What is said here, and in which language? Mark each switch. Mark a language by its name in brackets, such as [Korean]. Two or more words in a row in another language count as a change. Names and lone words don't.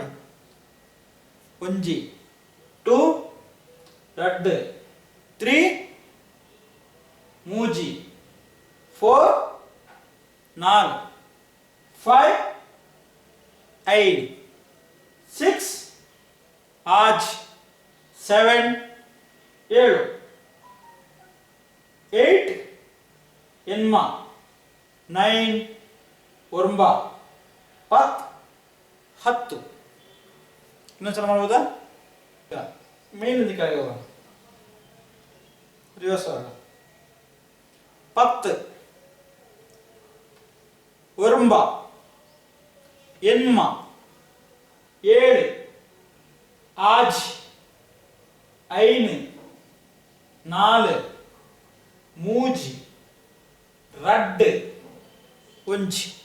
[Tulu] ಒಂಜಿ, 2, ರಡ್ಡು, 3, ಮೂಜಿ, 4, ನಾಲ್, 5, ಐದು, 6, ಆಜ್, 7, 7, 8 ಎನ್ಮ 9 ಒರಂಬ 10 [Kannada] ಇನ್ನೊಂದ್ಸಲ ಮಾಡ್ಬೋದಾ? ಮೇಲಿಂದ ಕೆಳಗೆ ಹೋಗೋಣ, ರಿವರ್ಸ್ ಆಗೋಣ. [Tulu] 10 ಒರಂಬ ಎನ್ಮ 7 ಆಜ್ 5 4 ಮೂಜಿ ರಡ್ ಒಂಜಿ